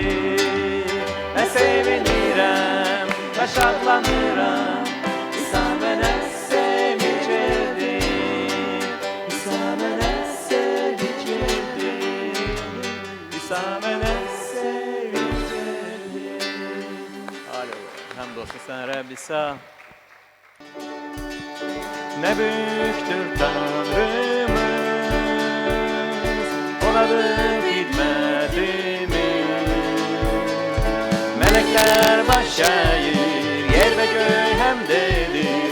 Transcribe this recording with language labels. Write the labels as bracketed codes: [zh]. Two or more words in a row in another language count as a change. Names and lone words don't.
[az] Mən sevinirəm və şadlanıram, İsa mənə sevinç verdi. İsa mənə sevinç verdi. İsa mənə sevinç verdi. Aleluya. [tr] Hamdolsun sana Rabbi İsa. Ne büyüktür Tanrımız, onadır hizmetimiz. Melekler baş eğir, yer ve göğ hemdedir.